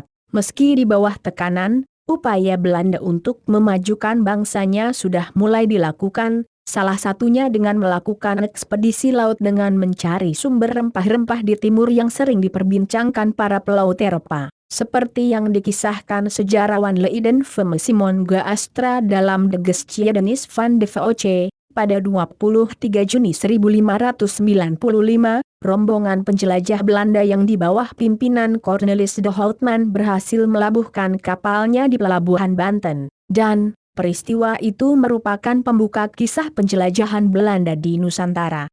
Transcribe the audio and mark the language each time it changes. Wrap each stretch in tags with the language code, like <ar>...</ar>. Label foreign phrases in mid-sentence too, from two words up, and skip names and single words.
<id>Meski di bawah tekanan, upaya Belanda untuk memajukan bangsanya sudah mulai dilakukan, salah satunya dengan melakukan ekspedisi laut dengan mencari sumber rempah-rempah di timur yang sering diperbincangkan para pelaut Eropa. Seperti yang dikisahkan sejarawan Leiden van Simon Gaastra dalam De Geschiedenis van de VOC, pada 23 Juni 1595, rombongan penjelajah Belanda yang di bawah pimpinan Cornelis de Houtman berhasil melabuhkan kapalnya di pelabuhan Banten, dan peristiwa itu merupakan pembuka kisah penjelajahan Belanda di Nusantara.</id>